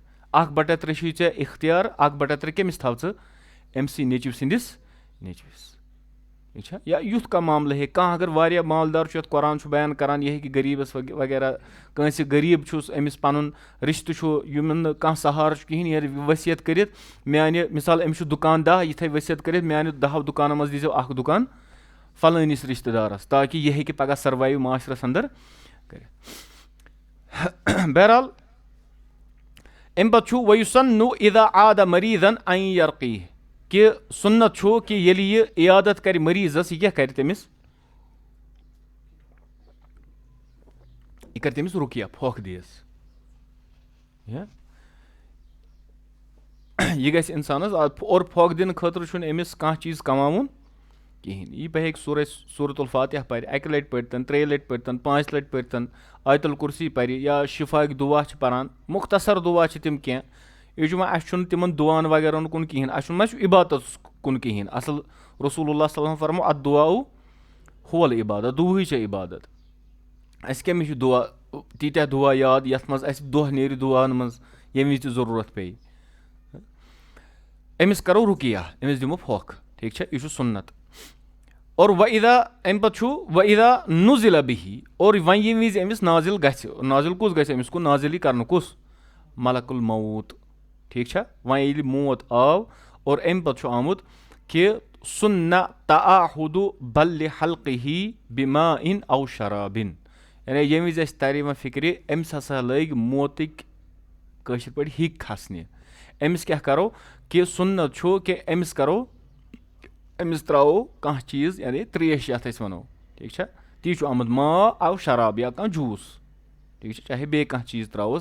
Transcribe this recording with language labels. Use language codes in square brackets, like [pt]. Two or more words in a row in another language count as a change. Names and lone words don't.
[ks] 1/3 چھُے ژےٚ اختیار 1/3 کٔمِس تھاو ژٕ أمسٕے نیٚچوۍ سٕنٛدِس نیٚچوِس ٹھیٖک چھا یا یُتھ کانٛہہ معاملہٕ ہیٚکہِ کانٛہہ اگر واریاہ مالدار چھُ یَتھ قۄران چھُ بیان کران یہِ ہیٚکہِ غریٖبس وغیرہ کٲنٛسہِ غریٖب چھُس أمِس پَنُن رِشتہٕ چھُ یِمن نہٕ کانٛہہ سہارٕ چھُ کِہینۍ یہِ ؤصیت کٔرِتھ میانہِ مِثال أمِس چھُ دُکان 10 یہِ تھاوِ ؤصیت کٔرِتھ میانہِ 10 دُکانو منٛز دیٖزیو اکھ دُکان فلٲنِس رِشتہٕ دارس تاکہِ یہِ ہیٚکہِ پگاہ سٔروایِو معاشرس اندر کٔرِتھ بہرحال اَمہِ پتہٕ چھُ وَیُسَنُّ [ar] اِذا عاد مریٖضن ان یرقیہ [ks] کہِ سُنت چھُ کہِ ییٚلہِ یہِ عیادت کرِ مریٖضس یہِ کیٛاہ کرِ تٔمِس یہِ کرِ تٔمِس رُقیہ پھۄکھ دِیَس یہِ گژھِ اِنسانس اور پھۄکھ دِنہٕ خٲطرٕ چھُنہٕ أمِس کانٛہہ چیٖز کماوُن کِہینۍ یہِ بہٕ ہیٚکہِ سورۃ الفاتحہ پرِ 1 لٹہِ پٔرتن 3 لٹہِ پٔرتن 5 لٹہِ پٔرتن آیت الکُرسی پرِ یا شِفاہٕکۍ دُعا چھِ پران مختصر دُعا چھِ تِم کینٛہہ یہِ چھُ وۄنۍ اَسہِ چھُنہٕ تِمن دُعاہن وغیرہ کُن کِہینۍ اَسہِ چھُنہٕ ما چھُ عبادتس کُن کِہینۍ اصل رسول اللہ [ar] صلی اللہ علیہ وسلم [ks] فرمو [ar] ادُعا ہول عبادت [ks] دُعاہٕے چھےٚ عبادت اَسہِ کٔمِس چھُ دُعا تیٖتیاہ دُعا یاد یتھ منٛز اَسہِ دۄہ نیرِ دُعاہن منٛز ییٚمہِ وِزِ تہِ ضروٗرت پیٚیہِ أمِس کرو رُقیہ أمِس دِمو پھۄکھ ٹھیٖک چھا یہِ چھُ سُنت اور وَاِدا اَمہِ پتہٕ چھُ [ar] وَاِدا نُزِلَ بِہی [ks] اور وۄنۍ ییٚمہِ وِزِ أمِس نازِل گژھِ نازِل کُس گژھِ أمِس کُن نازِلٕے کرنہٕ کُس ملک الموت ٹھیٖک چھا وۄنۍ ییٚلہِ موت آو اور اَمہِ پتہٕ چھُ آمُت کہِ [ar] سُنّہ تَعاہُدُ بَلِّ حَلقِهِ بِمَاءٍ أَوْ شَرابٍ. [ks] یعنی ییٚمہِ وِزِ اَسہِ تَرِ یِوان فِکرِ أمِس ہسا لٔگۍ موتٕکۍ کٲشِر پٲٹھۍ ہِکۍ کھسنہِ. أمِس کیاہ کرو کہِ سُنت چھُ کہِ أمِس کرو أمِس تراوو کانٛہہ چیٖز یعنی تریش یَتھ أسۍ وَنو ٹھیٖک چھا تی چھُ آمُت [ar] ما او شراب [ks] یا کانٛہہ جوٗس ٹھیٖک چھا چاہے بیٚیہِ کانٛہہ چیٖز تراووس